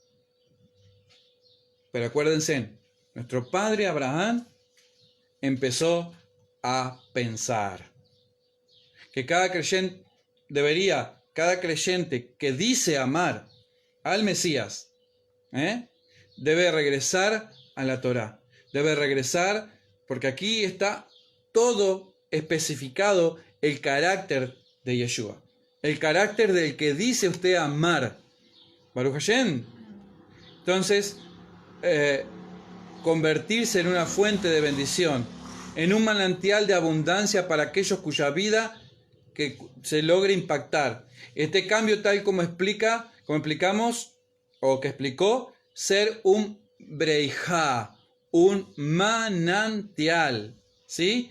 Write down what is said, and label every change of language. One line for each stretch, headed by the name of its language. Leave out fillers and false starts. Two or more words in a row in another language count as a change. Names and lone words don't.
Spanish: Pero acuérdense, nuestro padre Abraham empezó a pensar que cada creyente que dice amar al Mesías, debe regresar a la Torá. Debe regresar, porque aquí está todo especificado, el carácter de Yeshua. El carácter del que dice usted amar. Baruch Hashem. Entonces, convertirse en una fuente de bendición, en un manantial de abundancia para aquellos cuya vida que se logre impactar. Este cambio, tal como explicamos, o que explicó, ser un breijá, un manantial, ¿sí?